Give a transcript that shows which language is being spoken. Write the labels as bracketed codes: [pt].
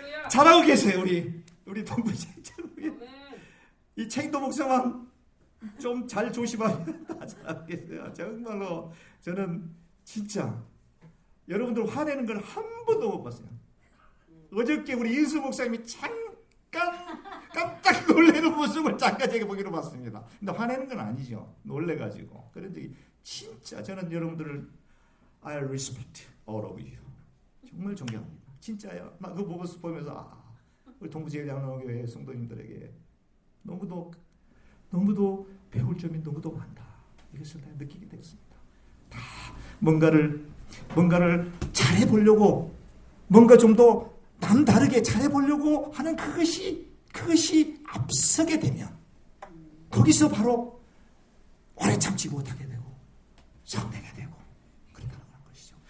[ko] 잘하고 계세요. 우리 동부생 이 챙도 목사만 좀 잘 조심하면 다 잘하고 계세요. 정말로 저는 진짜 여러분들 화내는 걸 한 번도 못 봤어요. 어저께 우리 인수 목사님이 잠깐 깜짝 놀라는 모습을 잠깐 제가 보기로 봤습니다. 근데 화내는 건 아니죠. 놀래가지고. 그런데 진짜 저는 여러분들을 [en] I respect all of you. [ko] 정말 존경합니다. 진짜요. 나 그거 보면서 우리 동부제일장로교회 성도님들에게 너무도 배울 점이 너무도 많다. 이것을 다 느끼게 됐습니다. 다 뭔가를 잘해보려고 뭔가 좀 더 남다르게 잘해보려고 하는 그것이 앞서게 되면 거기서 바로 오래 참지 못하게 되고 성내게 되고 그렇다는 것이죠.